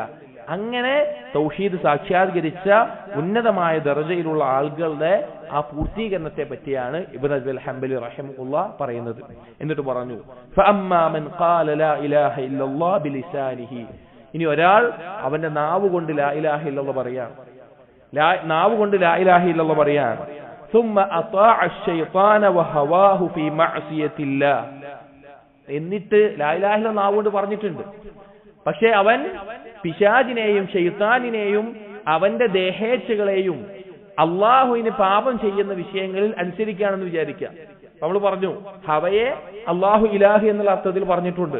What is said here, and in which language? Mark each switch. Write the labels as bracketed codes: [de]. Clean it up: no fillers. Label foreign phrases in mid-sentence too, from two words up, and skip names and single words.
[ml] അങ്ങനെ തൗഹീദ് സാക്ഷാത്കരിച്ച ഉന്നതമായ ദർജയിലുള്ള ആളുകളുടെ ആ പൂർത്തീകരണത്തെ പറ്റിയാണ് ഇബ്നു അബ്ദുൽ ഹംബലി റഹിമഹുല്ലാഹ് പറയുന്നത്. എന്നിട്ട് പറഞ്ഞു, [ar] فأما من قال لا إله إلا الله بلسانه, [ml] ഇനി ഒരാൾ അവന്റെ നാവ് കൊണ്ട് [ar] لا إله إلا الله [ml] പറയാൻ, നാവ് കൊണ്ട് [ar] لا إله إلا الله [ml] പറയാൻ, [ar] ثم أطاع الشيطان وهواه في معصية الله, [ml] എന്നിട്ട് [ar] لا إله إلا الله [ml] നാവ് കൊണ്ട് പറഞ്ഞിട്ടുണ്ട്, പക്ഷേ അവൻ പിശാചിനെയും ശൈത്താനിനെയും അവന്റെ ദേഹേച്ഛകളെയും അള്ളാഹുവിന് പാപം ചെയ്യുന്ന വിഷയങ്ങളിൽ അനുസരിക്കുകയാണെന്ന് വിചാരിക്കുക. നമ്മൾ പറഞ്ഞു ഹവയെ അള്ളാഹു ഇലാഹ് എന്നുള്ള അർത്ഥത്തിൽ പറഞ്ഞിട്ടുണ്ട്.